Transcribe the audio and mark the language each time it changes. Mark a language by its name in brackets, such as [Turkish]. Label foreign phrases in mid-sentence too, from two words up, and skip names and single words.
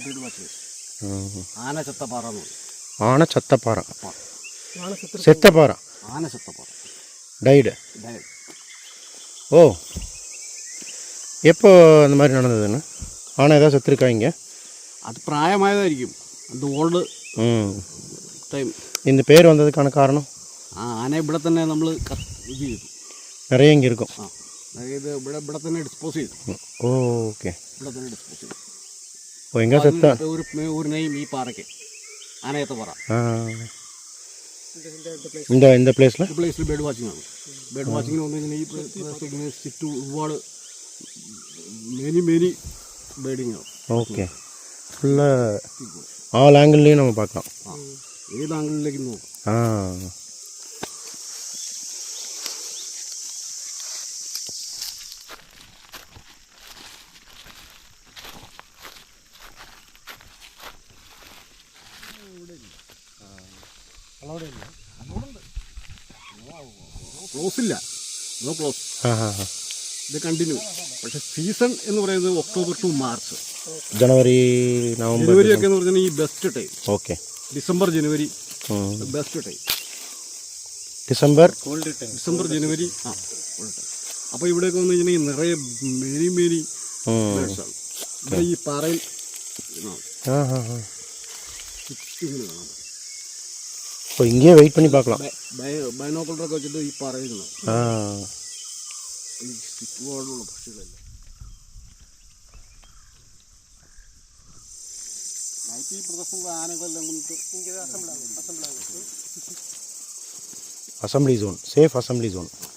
[Malayalam] ആന ചത്തപ്പാറ എന്ന് പറയും. [Tamil] ஆனை சத்தப்பாறை. செத்தப்பாறை. [Malayalam] ആന ചത്തപ്പാറ [Tamil] டைடு. ஓ, எப்போ அந்த மாதிரி நடந்ததுன்னு? ஆனை ஏதாவது செத்துருக்கா இங்கே? [Malayalam] അത് പ്രായമായതായിരിക്കും. അത് [English] old time. [Tamil] இந்த பேர் வந்ததுக்கான காரணம்? [Malayalam] ആ ആന ഇവിടെ തന്നെ നമ്മൾ ഇത് ചെയ്തു. [Tamil] நிறைய இங்கே இருக்கும். [Malayalam] ആ അതായത് ഇവിടെ തന്നെ ഡിസ്പോസ് ചെയ്തു. [Tamil] ஓ, ஓகே. [Malayalam] ഇവിടെ തന്നെ ഡിസ്പോസ് ചെയ്തു. [Tamil] ஓ, எங்கே செத்தா? [Malayalam] ഒരു നെയ്മ് ഈ പാറയ്ക്ക് ആനയത്തപ്പാറ. இந்த പ്ലേസിൽ ഈ പ്ലേസിൽ [English] bird watching [Malayalam] ആണ്. [English] bird watchingന് [Malayalam] വന്നു കഴിഞ്ഞാൽ ഈ പ്രദേശത്ത് ചുറ്റും ഒരുപാട് [English] many birding [Malayalam] ആണ്. [Tamil] ஓகே. ஃபுல்லாக [English] all angleலேயும் [Tamil] நம்ம பார்க்கலாம். [Malayalam] ആ ഏത് ആംഗിളിലേക്ക് നോക്കാം. ஆ, ക്ലോസ് ഇല്ല. [English] No close. ஆ, ஆ, ஆ. [Malayalam] ഇത് കണ്ടിന്യൂ. പക്ഷേ സീസൺ എന്ന് പറയുന്നത് [English] October to March. [Tamil] ஜனவரி, நவம்பர், [Malayalam] ജനുവരിയൊക്കെ എന്ന് പറഞ്ഞാൽ ഈ [English] best time. [Tamil] ஓகே. [Malayalam] ഡിസംബർ ജനുവരി [English] best time. [Tamil] டிசம்பர், [Malayalam] ഡിസംബർ ജനുവരി ആ [English] cold time. [Malayalam] അപ്പോൾ ഇവിടെയൊക്കെ വന്നു കഴിഞ്ഞാൽ നിറയെ [English] many birds [Malayalam] ആണ്. ഇവിടെ ഈ പാറയിൽ ஆ, ஆ, ஆ. ഇങ്ങനെ കാണാം. [Tamil] இப்போ இங்கேயே வெயிட் பண்ணி பார்க்கலாம். [Malayalam] ബൈനോക്കുലറൊക്കെ വെച്ചിട്ട് ഈ പാറയിൽ കാണാം. ஆ, ഈ ചുറ്റുപാടുള്ള പക്ഷികളെല്ലാം നൈറ്റ് ഈ പ്രദേശത്തുള്ള ആനകളെല്ലാം കൊണ്ടിട്ട് [English] Assembly zone, safe assembly zone.